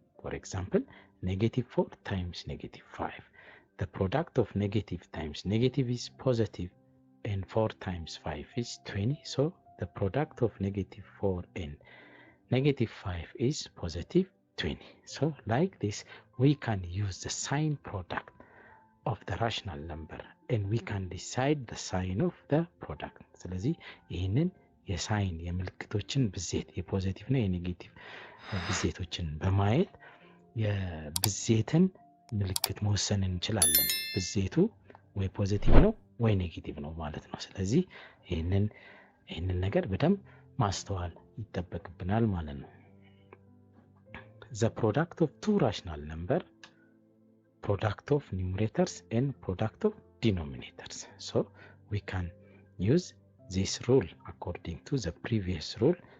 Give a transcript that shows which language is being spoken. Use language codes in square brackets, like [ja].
[en] For example, negative 4 times negative 5. The product of negative times negative is positive, and 4 times 5 is 20. So the product of negative 4 and negative 5 is positive 20. So like this, we can use the sign product of the rational number and we can decide the sign of the product. [am] ስለዚህ ይህንን የሳይን የምልክቶችን ብዜት የፖዚቲቭ እና የኔጌቲቭ ብዜቶችን በማየት የብዜትን ምልክት መወሰን እንችላለን። ብዜቱ ወይ ፖዚቲቭ ነው ወይ ኔጌቲቭ ነው ማለት ነው። ስለዚህ ይህንን ነገር በደንብ ማስተዋል ይጠበቅብናል ማለት ነው። [en] The product of two rational number, product of numerators and product of denominators. So we can use this rule according to the previous rule.